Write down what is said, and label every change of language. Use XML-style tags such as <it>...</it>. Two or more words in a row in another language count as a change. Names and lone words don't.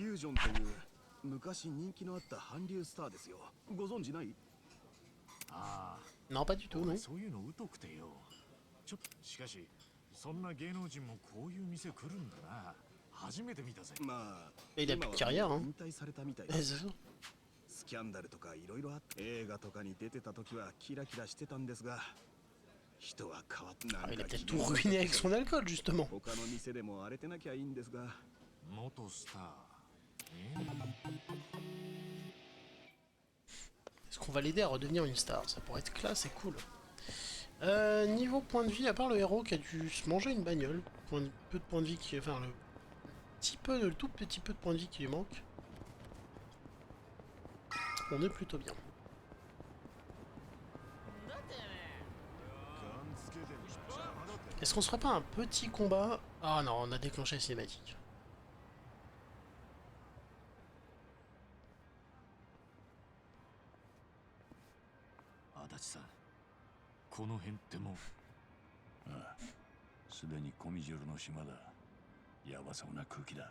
<fr>Non, pas du tout, non. Et il a plus de carrière, hein. C'est ça.</fr> <ja>スキャンダルとかいろいろあって映画とかに出てた時はキラキラしてたんですが人は変わってなんか</ja> <fr>il a peut-être tout ruiné avec son alcool justement.</fr> <ja>他の店でも荒れてなきゃいいんですが元スター</ja> <fr>Est-ce qu'on va l'aider à redevenir une star? Ça pourrait être classe et cool. Niveau point de vie, à part le héros qui a dû se manger une bagnole, peu de points de vie qui... Enfin, le tout petit peu de points de vie qui lui manque. On est plutôt bien. Est-ce qu'on se ferait pas un petit combat? Ah non, on a déclenché la cinématique.</fr> <ja>Adachi-san, この辺ってもうああ、すでにコミジュルの島だ。やばそうな空気だ。</ja>